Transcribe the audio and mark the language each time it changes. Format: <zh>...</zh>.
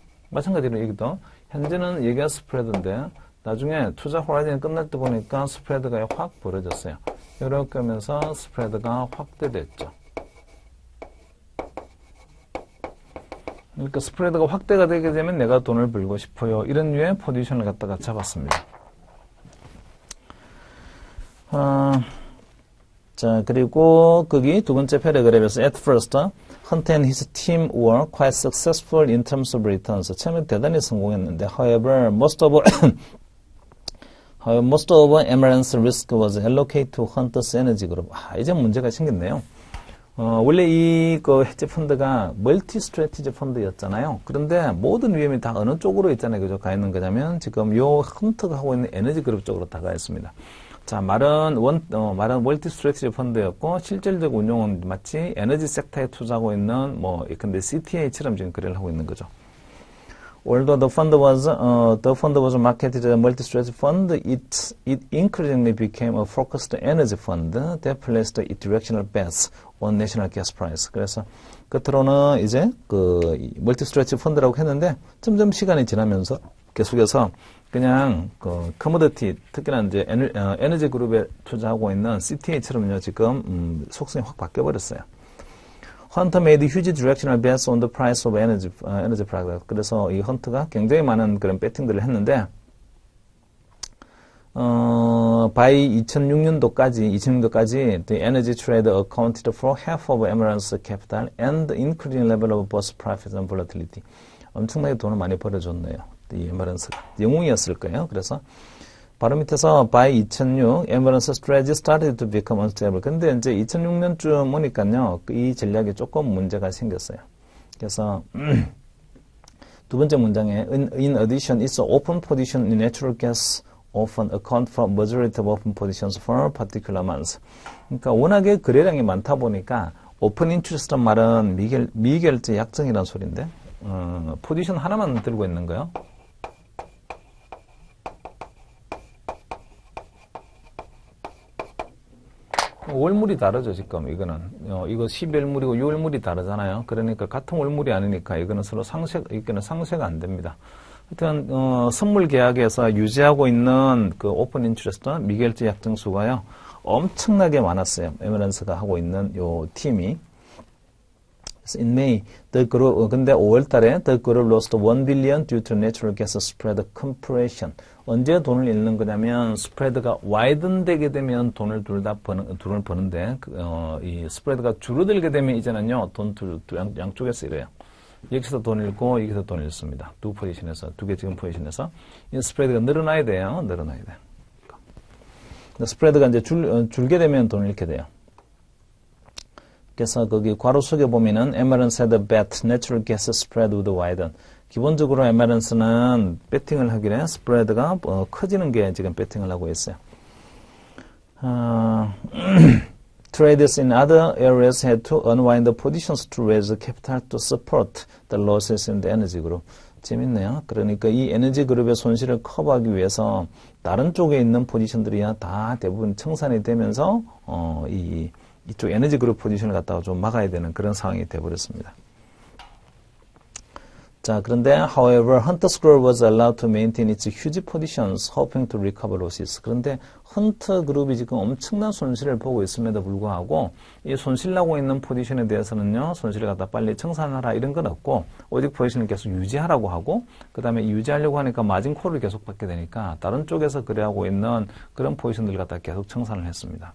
<ko>마찬가지로 여기도, 현재는 여기가 스프레드인데, 나중에 투자 호라이즌이 끝날 때 보니까 스프레드가 확 벌어졌어요. 이렇게 하면서 스프레드가 확대됐죠. 그러니까 스프레드가 확대가 되게 되면 내가 돈을 벌고 싶어요. 이런 류의 포지션을 갖다가 잡았습니다. 자, 그리고 거기 두 번째 패러그래프에서</ko> <en>at first, Hunt and his team were quite successful in terms of returns.</en> <ko>처음에 대단히 성공했는데,</ko> <en>however, most of Amaranth's risk was allocated to Hunt's Energy Group.</en> <ko>이제 문제가 생겼네요. 원래 이 헤지 펀드가 멀티 스트래티지 펀드였잖아요. 그런데 모든 위험이 다 어느 쪽으로 있잖아요. 그죠? 가 있는 거냐면 지금 요 헌트가 하고 있는 에너지 그룹 쪽으로 다가 있습니다. 자, 말은 멀티 스트래티지 펀드였고 실질적 운용은 마치 에너지 섹터에 투자하고 있는 근데 CTA처럼 지금 거래를 하고 있는 거죠.</ko> <en>Although the fund was marketed as a multi-strategy fund, it increasingly became a focused energy fund that placed its directional bets on national gas price.</en> <ko>그래서 끝으로는 이제 멀티-strategy 펀드라고 했는데 점점 시간이 지나면서 계속해서 그냥 커머디티, 특히나 이제 에너지 그룹에 투자하고 있는 CTA처럼요 지금 속성이 확 바뀌어 버렸어요.</ko> <en>헌터 made huge directional bets on the price of energy product.</en> <ko>그래서 이 헌트가 굉장히 많은 그런 배팅들을 했는데,</ko> <en>by 2006년도까지 the energy trade accounted for half of Amaranth's capital and increasing level of both profits and volatility.</en> <ko>엄청나게 돈을 많이 벌어줬네요. 이 에메란스가. 영웅이었을 거예요. 그래서 바로 밑에서</ko> <en>by 2006, Amaranth's strategy started to become unstable.</en> <ko>근데 이제 2006년쯤 오니까요, 이 전략에 조금 문제가 생겼어요. 그래서 두 번째 문장에</ko> <en>in addition, its open position in natural gas often account for majority of open positions for particular months.</en> <ko>그러니까 워낙에 거래량이 많다 보니까 오픈 인트레스트란 말은 미결제 약정이라는 소리인데 포지션 하나만 들고 있는 거예요. 월물이 다르죠, 지금. 이거 12월물이고 6월물이 다르잖아요. 그러니까 같은 월물이 아니니까 이거는 서로 이거는 상쇄가 안 됩니다. 하여튼, 선물 계약에서 유지하고 있는 오픈 인트레스트, 미결제 약정수가요, 엄청나게 많았어요. 에메란스가 하고 있는 요 팀이.</ko> <en>그래서 in May,</en> <ko>근데 5월 달에</ko> <en>the group lost 1 billion due to natural gas spread compression.</en> <ko>언제 돈을 잃는 거냐면 스프레드가 와이든 되게 되면 돈을 돈을 버는데 이 스프레드가 줄어들게 되면 이제는요 돈 양쪽에서 이래요. 여기서 돈 잃고 여기서 돈 잃습니다. 두 개 지금 포지션에서 이 스프레드가 늘어나야 돼요. 스프레드가 이제 줄게 되면 돈을 잃게 돼요. 그래서 거기 괄호 속에 보면은</ko> <en>Amaranth had a bet natural gas spread would widen.</en> <ko>기본적으로 에메란스는 배팅을 하길래 스프레드가 커지는 게 지금 배팅을 하고 있어요.</ko> <en>Traders in other areas had to unwind the positions to raise capital to support the losses in the energy group.</en> <ko>재밌네요. 그러니까 이 에너지 그룹의 손실을 커버하기 위해서 다른 쪽에 있는 포지션들이야 다 대부분 청산이 되면서 이쪽 에너지 그룹 포지션을 갖다가 좀 막아야 되는 그런 상황이 되어버렸습니다. 자, 그런데</ko> <en>however, Hunter's Group was allowed to maintain its huge positions, hoping to recover losses.</en> <ko>그런데 헌터 그룹이 지금 엄청난 손실을 보고 있음에도 불구하고 이 손실나고 있는 포지션에 대해서는요, 손실을 갖다 빨리 청산하라 이런 건 없고 오직 포지션을 계속 유지하라고 하고 그 다음에 유지하려고 하니까 마진콜을 계속 받게 되니까 다른 쪽에서 거래하고 있는 그런 포지션들을 갖다 계속 청산을 했습니다.</ko>